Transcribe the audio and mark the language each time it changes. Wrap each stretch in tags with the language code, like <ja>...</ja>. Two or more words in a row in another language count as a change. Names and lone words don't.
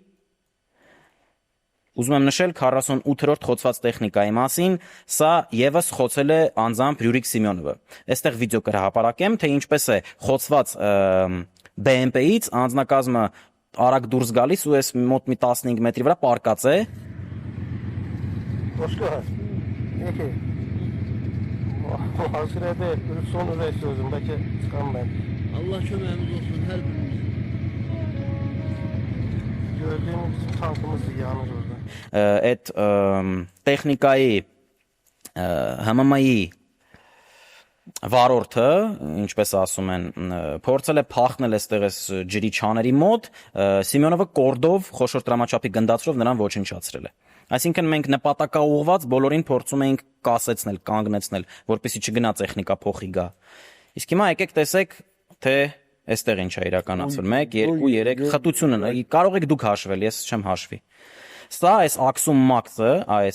<hy>ուզում եմ նշել 48-րդ խոցված տեխնիկայի մասին, սա եւս խոցել է անձամբ Ռյուրիկ Սիմեոնովը։ Այստեղ վիդեո կհրապարակեմ, թե ինչպես է խոցված BMP-ից անձնակազմը արագ դուրս գալիս ու այս մոտ մի 15 մետրի վրա պարկած է։</hy> <az>Allah köməyimiz olsun hər birimiz. Gördüğümüz tankımız yanır orada.</az> <hy>Այդ տեխնիկայի ՀՄՄ-ի վարորդը, ինչպես ասում են, փորձել է փախնել այստեղ այս ջրի չաների մոտ, Սիմեոնովը կորդով խոշոր տրամաչափի գնդացրով նրան ոչնչացրել է։ Այսինքն մենք նպատակաուղղված բոլորին փորձում էինք կասեցնել, կանգնեցնել, որպեսզի չգնա տեխնիկա փոխի գա։ Իսկ հիմա եկեք տեսեք, թե այստեղ ինչ է իրականացվել։ 1 2 3 խտությունը կարող եք դուք հաշվել, ես չեմ հաշվի։ Սա այս Աքսում Մաքսը, այս</hy>